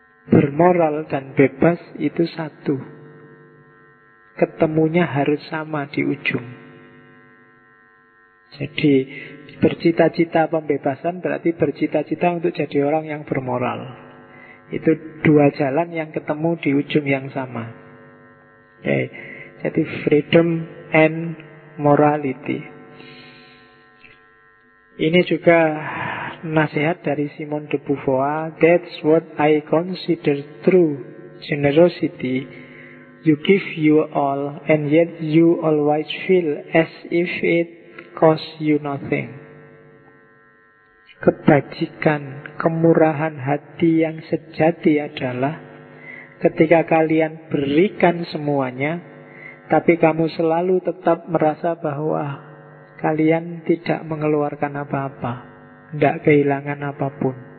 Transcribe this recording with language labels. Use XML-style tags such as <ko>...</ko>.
<id>Bermoral dan bebas itu satu. Ketemunya harus sama di ujung. Jadi bercita-cita pembebasan berarti bercita-cita untuk jadi orang yang bermoral. Itu dua jalan yang ketemu di ujung yang sama. Oke.</id> <en>Jadi freedom and morality.</en> <id>Ini juga nasihat dari Simone de Beauvoir.</id> <en>That's what I consider true generosity. You give you all, and yet you always feel as if it costs you nothing.</en> <id>Kebajikan, kemurahan hati yang sejati adalah ketika kalian berikan semuanya, tapi kamu selalu tetap merasa bahwa kalian tidak mengeluarkan apa-apa, tidak kehilangan apapun.</id>